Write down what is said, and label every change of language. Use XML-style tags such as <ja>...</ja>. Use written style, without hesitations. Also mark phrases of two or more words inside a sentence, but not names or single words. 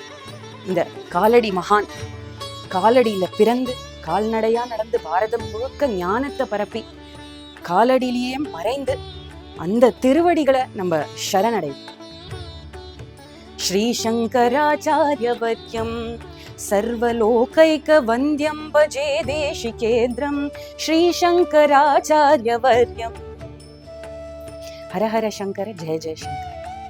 <ta>இந்த காலடி மகான் காலடியில பிறந்து கால்நடையா நடந்து பாரதம் முழுக்க ஞானத்தை பரப்பி காலடியிலேயே மறைந்து அந்த திருவடிகளை நம்ம சரணடைவோம்.</ta> <sa>श्री शङ्कराचार्यवत्यम् सर्वलोकैक वन्द्यं भजे देशिकेन्द्रं श्री शंकराचार्यवर्यम्.</sa> <hi>हर हर शंकर, जय जय शंकर.</hi>